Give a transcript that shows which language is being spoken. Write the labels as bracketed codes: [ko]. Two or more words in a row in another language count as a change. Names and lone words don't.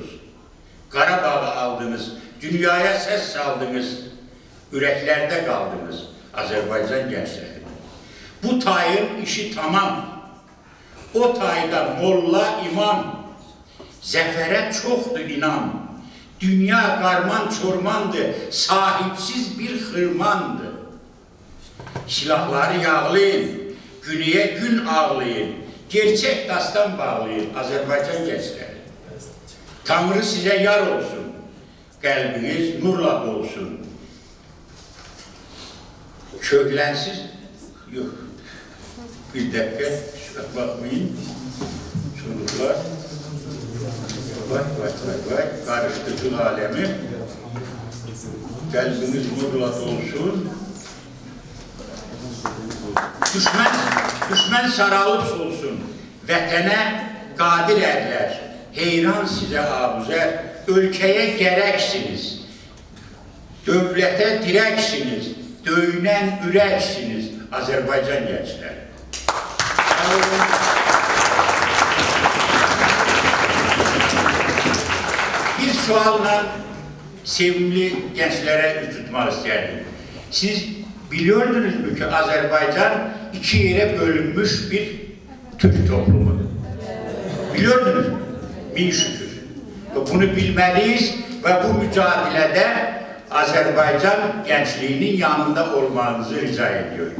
[az] Qarabağı aldınız, dünyaya səs saldınız, ürəklərdə qaldınız, Azərbaycan gəncləri. Bu tayın işi tamam. O tayda molla imam, zəfərə çoxdur inam. Dünya qarman çormandır, sahipsiz bir xırmandır. [tr] Silahları yağlayın, güneye gün ağlayın, gerçek dastan bağlayın [az] Azərbaycan gəncləri. [tr] Tanrı size yar olsun, qəlbiniz nurla dolsun. Köklənsiz, yok, bir dakika, bakmayın, çocuklar. Vay, karıştırdık alemi. Kalbiniz nurla dolsun. [az] Düşmən saralıp solsun. Vətənə qadir ərlər. Heyran sizə abuzər. Ölkəyə gərəksiniz. Dövlətə dirəksiniz. Döyünən ürəksiniz. Azərbaycan gəncləri. [tr] Bir sualla sevimli gençlere tutmak isterdim. Siz biliyordunuz mu ki Azerbaycan 2 yere bölünmüş bir Türk toplumu? Biliyordunuz mu? Bin şükür. Bunu bilmeliyiz ve bu mücadelede Azerbaycan gençliğinin yanında olmanızı rica ediyorum.